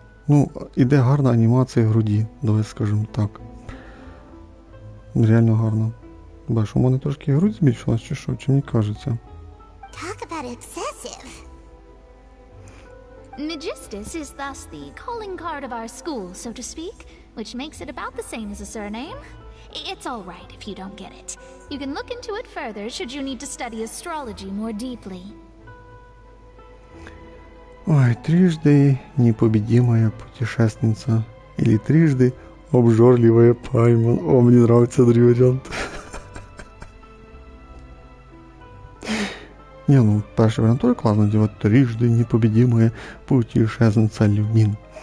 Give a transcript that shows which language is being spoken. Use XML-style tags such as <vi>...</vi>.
<uk>Ну, іде гарна анімація груді, давай скажемо так. Реально гарно. Бачиш, у мене трошки грудь збільшилась, чи що, чи мені кажеться?</uk> <en>Talk about excessive. Magistus is thus the calling card of our school, so to speak, which makes it about the same as a surname. It's all right if you don't get it. You can look into it further should you need to study astrology more deeply.</en> <ru>Ой, трижды непобедимая путешественница. Или трижды обжорливая Пайман. О, мне нравится другой вариант. Не, ну, перший вариант тоже классно делать. Трижды непобедимая путешественница Люмин.</ru>